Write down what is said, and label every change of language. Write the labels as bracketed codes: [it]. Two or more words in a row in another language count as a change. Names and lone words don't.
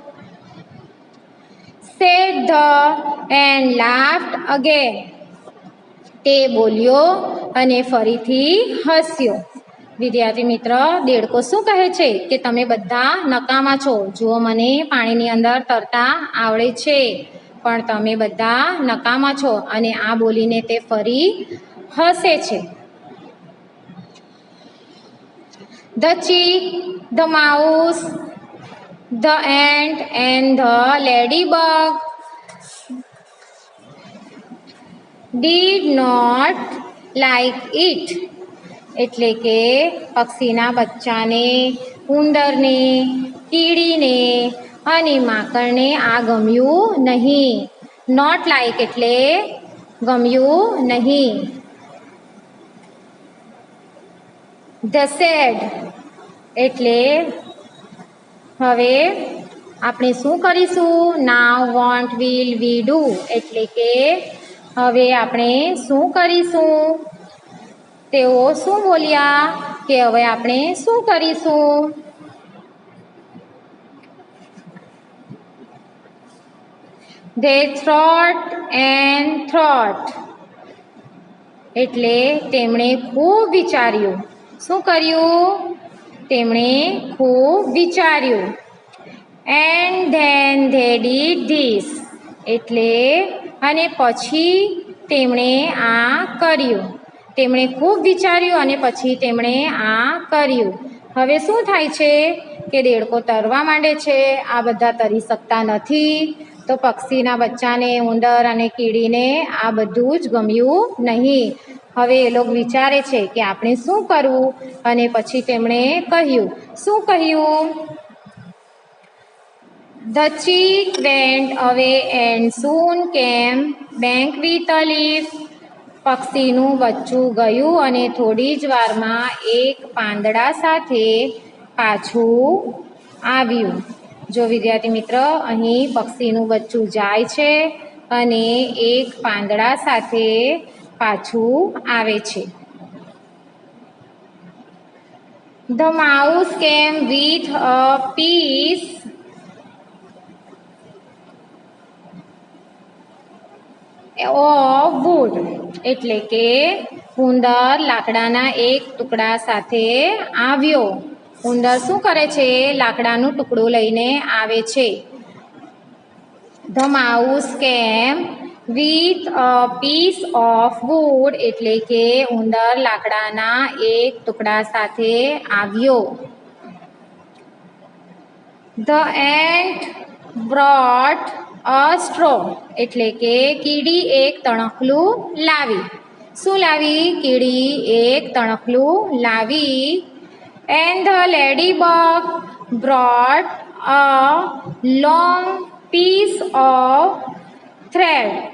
[en] said the and laughed again [gu] તે બોલ્યો અને ફરીથી હસ્યો. વિદ્યાર્થી મિત્ર, દેડકો શું કહે છે? કે તમે બધા નકામા છો. જુઓ, મને પાણીની અંદર તરતા આવડે છે, પણ તમે બધા નકામા છો. અને આ બોલીને તે ફરી હસે છે. [en] The chick, the mouse, the ant and the ladybug did not like it [gu] એટલે કે પક્ષીના બચ્ચાને, ઉંદરને, કીડીને અને માંકડને આ ગમ્યું નહીં. [en] not like [gu] એટલે ગમ્યું નહીં. [en] They said [gu] એટલે હવે આપણે શું કરીશું? [en] now, want, will, we do. [gu] એટલે કે હવે આપણે શું કરીશું? તેઓ શું બોલ્યા કે હવે આપણે શું કરીશું? [en] They thought and thought. [gu] એટલે તેમણે ખૂબ વિચાર્યું. શું કર્યું? તેમણે ખૂબ વિચાર્યું. [en] And then they did this. [gu] એટલે અને પછી તેમણે આ કર્યું. તેમણે ખૂબ વિચાર્યું અને પછી તેમણે આ કર્યું. હવે શું થાય છે કે દેડકો તરવા માંડે છે. આ બધા તરી શકતા નથી. તો પક્ષીના બચ્ચાને, ઉંદર અને કીડીને આ બધું જ ગમ્યું નહીં. હવે એ લોકો વિચારે છે કે આપણે શું કરવું? અને પછી તેમણે કહ્યું. શું કહ્યું? [en] The chick went away and soon came back with a leaf. [gu] પક્ષીનું બચ્ચું ગયું અને થોડી જ વારમાં એક પાંદડા સાથે પાછું આવ્યું. જો વિદ્યાર્થી મિત્ર, અહીં પક્ષીનું બચ્ચું જાય છે અને એક પાંદડા સાથે પાછું આવે છે. [en] The mouse came with a piece of wood. [gu] એટલે કે ઉંદર લાકડાના એક ટુકડા સાથે આવ્યો. ઉંદર શું કરે છે? લાકડાનું ટુકડું લઈને આવે છે. [en] The mouse came with a piece of wood. [gu] એટલે કે ઉંદર લાકડાના એક ટુકડા સાથે આવ્યો. [en] The ant brought a straw. [gu] એટલે કે કીડી એક તણખલું લાવી. શું લાવી? કીડી એક તણખલું લાવી. [en] And the ladybug brought a long piece of thread.